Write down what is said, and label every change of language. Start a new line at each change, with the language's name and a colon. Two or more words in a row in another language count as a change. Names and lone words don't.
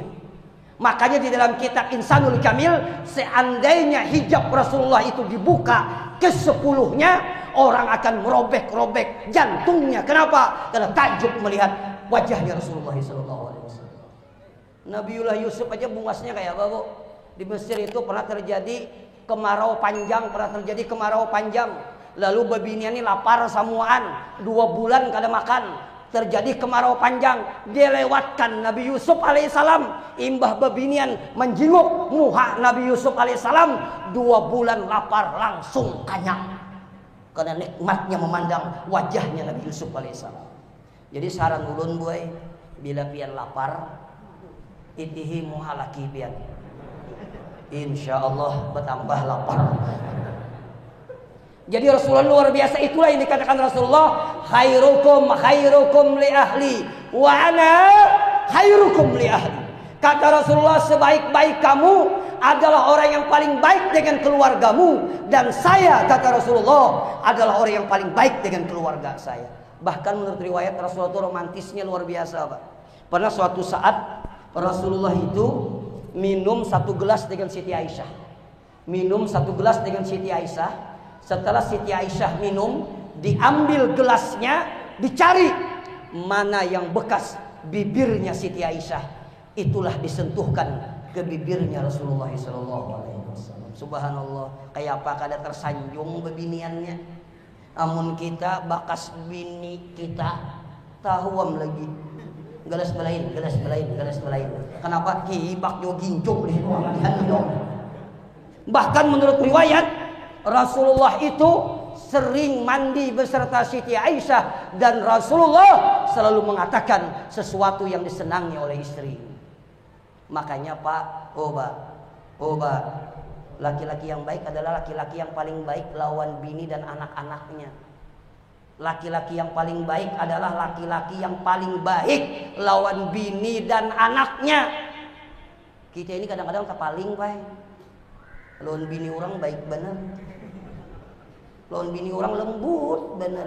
Indonesian: Makanya di dalam kitab Insanul Kamil, seandainya hijab Rasulullah itu dibuka ke-10-nya, orang akan merobek-robek jantungnya. Kenapa? Karena takjub melihat wajahnya Rasulullah SAW.
Banjar: Nabiullah Yusuf aja bungasnya kayak apa, Bu? Di Mesir itu pernah terjadi kemarau panjang, Lalu babinian ini lapar samuan, 2 bulan kada makan.
Indonesian: Terjadi kemarau panjang, dilewatkan Nabi Yusuf alaihissalam.
Banjar: Imbah babinian menjenguk muha Nabi Yusuf alaihissalam, 2 bulan lapar langsung kenyang.
Indonesian: Karena nikmatnya memandang wajahnya Nabi Yusuf alaihissalam.
Banjar: Jadi saran ulun boy, bila pian lapar, itihi muha laki pian.
Indonesian: Insya Allah bertambah lapar. Jadi Rasulullah luar biasa. Itulah yang dikatakan Rasulullah,
Arabic: خيركم لأهلي وأنا خيركم لأهلي.
Indonesian: Kata Rasulullah, sebaik-baik kamu adalah orang yang paling baik dengan keluargamu, dan saya, kata Rasulullah, adalah orang yang paling baik dengan keluarga saya. Bahkan menurut riwayat Rasulullah itu romantisnya luar biasa, Pak. Pernah suatu saat Rasulullah itu minum 1 gelas dengan Siti Aisyah. Minum 1 gelas dengan Siti Aisyah. Setelah Siti Aisyah minum, diambil gelasnya, dicari mana yang bekas bibirnya Siti Aisyah. Itulah disentuhkan ke bibirnya Rasulullah SAW. Subhanallah,
Banjar: kayak apa kada tersanjung bebiniannya. Amun kita bakas bini kita, tahuam lagi. Gelas belain. Kenapa? Hibak jo ginjok di situ.
Indonesian: Bahkan menurut riwayat, Rasulullah itu sering mandi beserta Siti Aisyah, dan Rasulullah selalu mengatakan sesuatu yang disenangi oleh istri. Makanya Pak, laki-laki yang baik adalah laki-laki yang paling baik lawan bini dan anak-anaknya. Laki-laki yang paling baik adalah laki-laki yang paling baik lawan bini dan anaknya.
Banjar: Kita ini kadang-kadang tak paling Pak. Lawan bini orang baik bener. Lawan bini orang lembut bener.